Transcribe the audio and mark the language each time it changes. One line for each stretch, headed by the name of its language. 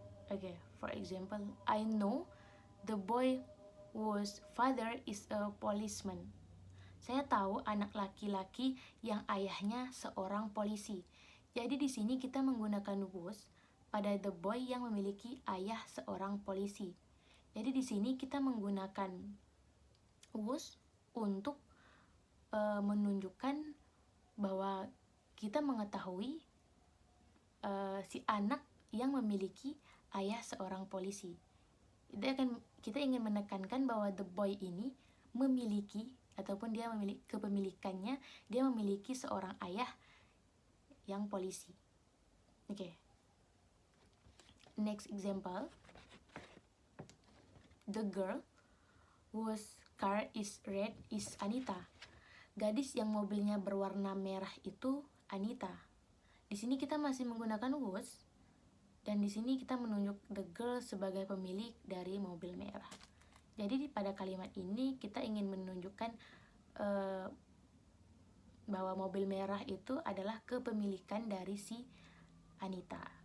English: Oke, for example, I know the boy whose father is a policeman.
Indonesian: Saya tahu anak laki-laki yang ayahnya seorang polisi. Jadi di sini kita menggunakan was pada
English: the boy
Indonesian: yang memiliki ayah seorang polisi. Jadi di sini kita menggunakan was untuk menunjukkan bahwa kita mengetahui si anak yang memiliki ayah seorang polisi. Kita ingin menekankan bahwa
English: the boy
Indonesian: ini memiliki, ataupun dia memiliki kepemilikannya, dia memiliki seorang ayah yang polisi.
English: Oke. Next example. The girl whose car is red is Anita.
Indonesian: Gadis yang mobilnya berwarna merah itu Anita. Di sini kita masih menggunakan was, dan di sini kita menunjuk
English: the girl
Indonesian: sebagai pemilik dari mobil merah. Jadi pada kalimat ini kita ingin menunjukkan bahwa mobil merah itu adalah kepemilikan dari si Anita.